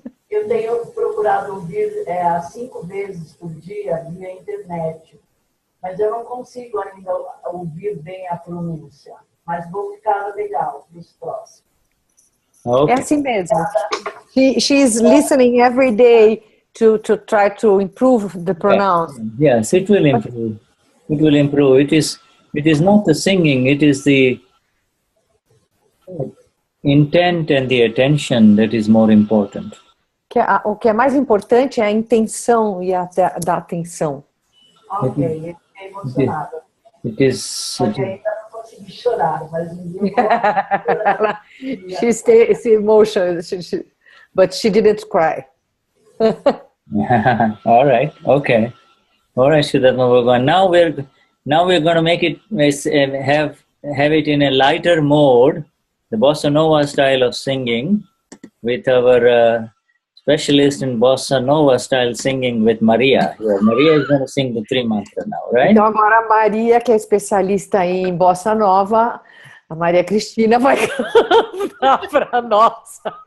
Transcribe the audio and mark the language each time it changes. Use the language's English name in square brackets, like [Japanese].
[Portuguese] Eu tenho procurado ouvir 5 vezes por dia via internet, mas eu não consigo ainda ouvir bem a pronúncia. Mas vou ficar legal para os próximos. Okay. É assim mesmo. [English] She's listening every day to try to improve the pronunciation. Yes, it will improve. It will improve. It is not the singing, it is the intent and the attention that is more important. [Portuguese] O que é mais importante é a intenção e a da atenção. Ok, eu fiquei emocionada. [English] It is. [Portuguese] Ainda não consegui chorar, mas um dia [English] She's emotional, but she didn't cry. All right. Okay. All right, Shuddhatma Bhagavan. Now we're going to make it have it in a lighter mode, the bossa nova style of singing, with our specialist in bossa nova style singing with Maria. Yeah, Maria is going to sing the 3 mantra now, right? [Portuguese] Então agora a Maria, que é especialista em bossa nova, a Maria Cristina vai cantar para nós.